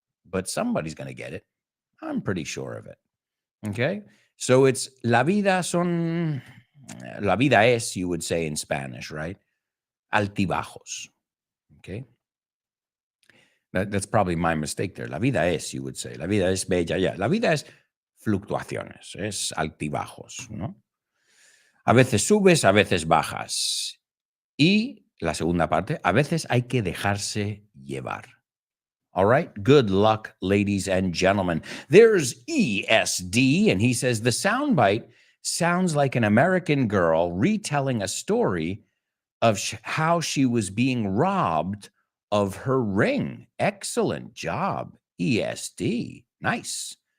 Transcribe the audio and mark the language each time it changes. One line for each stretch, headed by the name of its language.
English: But somebody's going to get it. I'm pretty sure of it. Okay? So it's
Spanish: la vida es,
English: you would say in Spanish, right?
Spanish: Altibajos.
English: Okay? That's probably my mistake there.
Spanish: La vida es,
English: you would say.
Spanish: La vida es bella.
English: Yeah.
Spanish: La vida es fluctuaciones. Es altibajos, ¿no? A veces subes, a veces bajas. Y la segunda parte, a veces hay que dejarse llevar.
English: All right. Good luck, ladies and gentlemen. There's ESD, and he says the soundbite sounds like an American girl retelling a story of how she was being robbed of her ring. Excellent job, ESD. Nice.